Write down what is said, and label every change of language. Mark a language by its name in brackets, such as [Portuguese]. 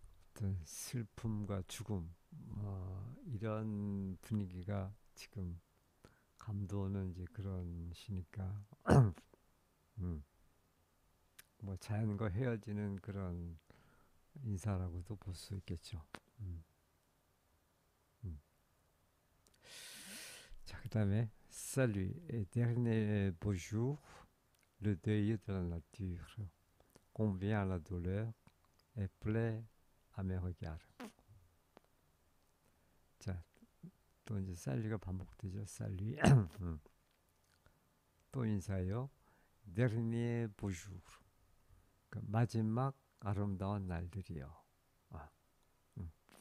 [Korean] 어떤 슬픔과 죽음 이런 분위기가 지금 감도는 이제 그런 시니까 음, 뭐 자연과 헤어지는 그런 인사라고도 볼 수 있겠죠. 음, 음. 자, 그다음에 [French] Salut et dernier beau jour, le deuil de la nature convient à la douleur et plaît à mes regards. [Korean] 자, 또 이제 살리가 반복되죠. 살리. 또 인사요. [French] Dernier beau jour. [Korean] 그 마지막 아름다운 날들이요. 아, 음.